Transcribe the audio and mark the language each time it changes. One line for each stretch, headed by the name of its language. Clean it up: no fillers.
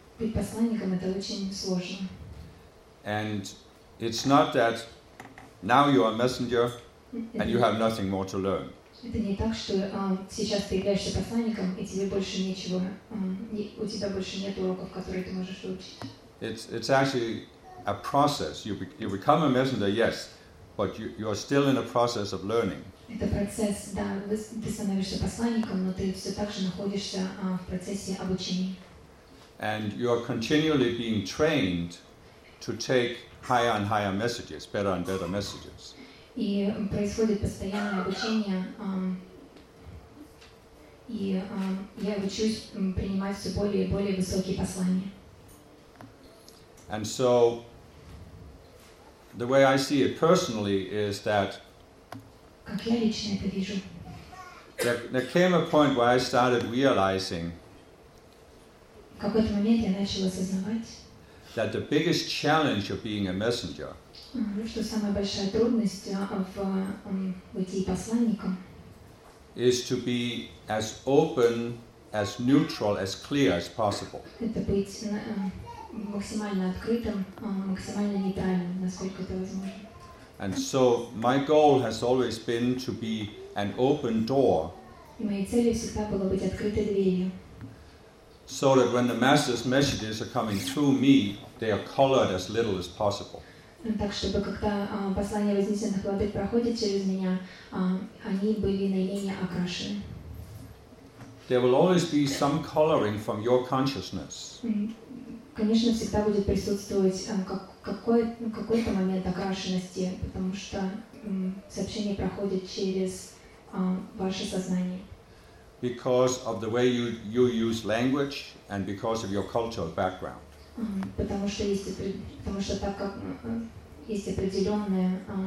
Russian: Быть посланником — это очень сложно.
English: And it's not that now you are a messenger and you have nothing more to learn.
Russian: Это не так, что сейчас ты являешься посланником, и тебе больше нечего, у тебя больше нет уроков, которые ты можешь выучить.
English: It's actually a process. You become a messenger, yes, but you are still in a process of learning.
Russian: Это процесс, да, ты становишься посланником, но ты все так же находишься в процессе обучения.
English: And you are continually being trained to take higher and higher messages, better and better messages.
Russian: И происходит постоянное обучение, и я учусь принимать все более и более высокие послания.
English: And so, the way I see it personally is that
Russian: как я лично это вижу?
English: There came a point where I started realizing
Russian: в какой-то момент я начал осознавать
English: that the biggest challenge of being a messenger
Russian: что самая большая трудность в пути посланником
English: is to be as open, as neutral, as clear as possible.
Russian: Это быть максимально открытым, максимально нейтральным, насколько это возможно.
English: And so my goal has always been to be an open door.
Russian: И моей целью всегда было быть открытой дверью.
English: So that when the master's messages are coming through me, they are colored as little as possible.
Russian: Так, чтобы когда послания вознесенных владык проходят через меня, они были наименее окрашены.
English: There will always be some coloring from your consciousness.
Russian: Конечно, всегда будет присутствовать какой-то момент окрашенности, потому что сообщение проходит через ваше сознание.
English: Because of the way you use language and because of your cultural background.
Russian: Потому что так как есть определенные